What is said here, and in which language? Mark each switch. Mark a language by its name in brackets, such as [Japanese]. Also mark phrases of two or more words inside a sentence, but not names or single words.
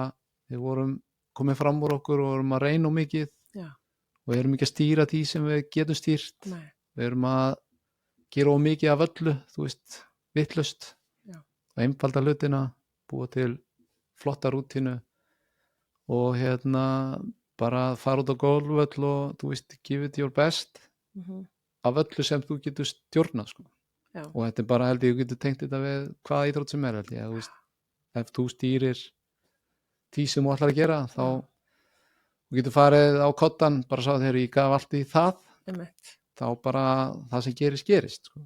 [Icelandic] við vorum komið fram úr okkur og vorum að reyna mikið og við erum ekki að stýra því sem við getum stýrt, við erum að gera of mikið af öllu, þú veist, vitlaust og einfalda hlutina, búa til flotta rútínu og bara fara út á golfvöll og þú veist, [English] give it your best [Icelandic] af öllu sem þú getur stjórnað sko. Og þetta er bara, held ég, þú getur tengt þetta við hvaða íþrótt sem held ég, þú veist, ef þú stýrir því sem þú ætlar að gera, þá þú getur farið á kottan, bara sá þegar ég gaf allt í það þá bara það sem gerist sko.